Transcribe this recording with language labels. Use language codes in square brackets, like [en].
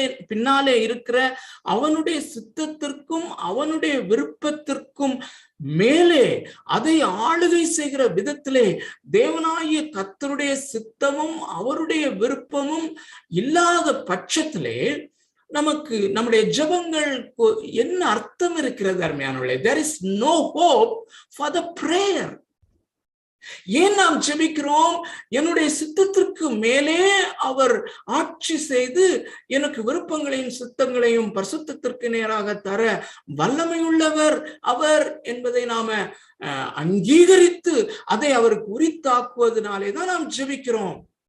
[ta] பின்னாலே இருக்கிற அவனுடைய சித்தத்திற்கும் அவனுடைய விருப்பத்திற்கும் மேலே, அதை ஆளுகை செய்கிற விதத்திலே தேவனாகிய கர்த்தருடைய சித்தமும் அவருடைய விருப்பமும் இல்லாத பட்சத்திலே நமக்கு நம்முடைய ஜெபங்கள் என்ன அர்த்தம் இருக்கிறது அருமையானவர்களே? [en] There is no hope for the prayer. [ta] ஏன் நாம் ஜெபிக்கிறோம்? என்னுடைய சித்தத்திற்கு மேலே அவர் ஆட்சி செய்து எனக்கு விருப்பங்களையும் சித்தங்களையும் பரிசுத்தத்திற்கு நேராக தர வல்லமையுள்ளவர் அவர் என்பதை நாம அங்கீகரித்து அதை அவருக்கு உரித்தாக்குவதனாலேதான் நாம் ஜெபிக்கிறோம்.